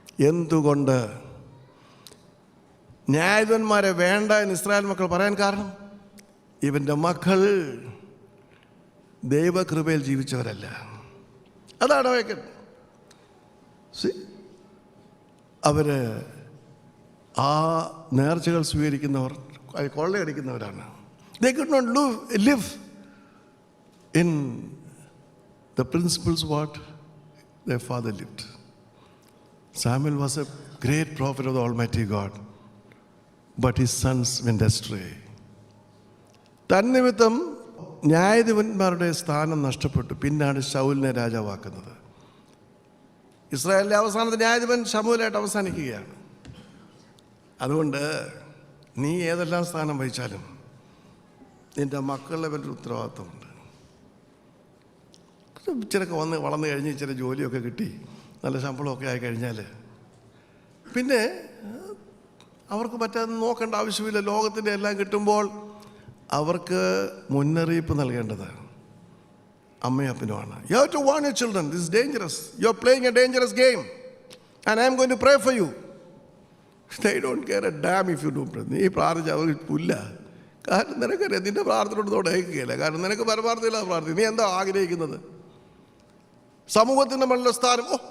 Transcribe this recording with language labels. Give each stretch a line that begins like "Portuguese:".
Malayalam: എന്തുകൊണ്ട് ന്യായാധിപന്മാരെ വേണ്ട എന്ന് ഇസ്രായേൽ മക്കൾ പറയാൻ കാരണം, ഇവൻ്റെ മക്കൾ ദൈവകൃപയിൽ ജീവിച്ചവരല്ല. അതാണ് വയ്ക്കൻ. അവർ ആ നേർച്ചകൾ സ്വീകരിക്കുന്നവർ കൊള്ളയടിക്കുന്നവരാണ്.
English: They could not live in the principles what their father lived. Samuel was a great prophet of the Almighty God, but his sons went astray.
Malayalam: തന്നിമിത്തം ന്യായാധിപന്മാരുടെ സ്ഥാനം നഷ്ടപ്പെട്ടു. പിന്നാണ് ശൗലിനെ രാജാവാക്കുന്നത്. ഇസ്രായേലിലെ അവസാനത്തെ ന്യായാധിപൻ ശമൂവേലായിട്ട് അവസാനിക്കുകയാണ്. അതുകൊണ്ട് നീ ഏതെല്ലാം സ്ഥാനം വഹിച്ചാലും നിൻ്റെ മക്കളുടെ വലിയ ഉത്തരവാദിത്വമുണ്ട്. ഇച്ചിരൊക്കെ വളർന്നു കഴിഞ്ഞ് ഇച്ചിരി ജോലിയൊക്കെ കിട്ടി നല്ല ശമ്പളമൊക്കെ ആയി കഴിഞ്ഞാൽ പിന്നെ അവർക്ക് പറ്റാതെ നോക്കേണ്ട ആവശ്യമില്ല. ലോകത്തിൻ്റെ എല്ലാം കിട്ടുമ്പോൾ അവർക്ക് മുന്നറിയിപ്പ് നൽകേണ്ടതാണ് അമ്മയും അപ്പനുമാണ്.
English: You have to warn your children, this is dangerous. You are playing a dangerous game and I am going to pray for you. They don't care a damn if you do pray.
Malayalam: നീ പ്രാർത്ഥിച്ച അവർക്ക് പുല്ല. കാരണം നിനക്കറിയാം നിൻ്റെ പ്രാർത്ഥനയോട് തുടങ്ങുകയില്ല. കാരണം നിനക്ക് പരമാർത്ഥമില്ലാതെ പ്രാർത്ഥിക്കും. നീ എന്താ ആഗ്രഹിക്കുന്നത്? സമൂഹത്തിൻ്റെ മണ്ണിലെ സ്ഥാനം.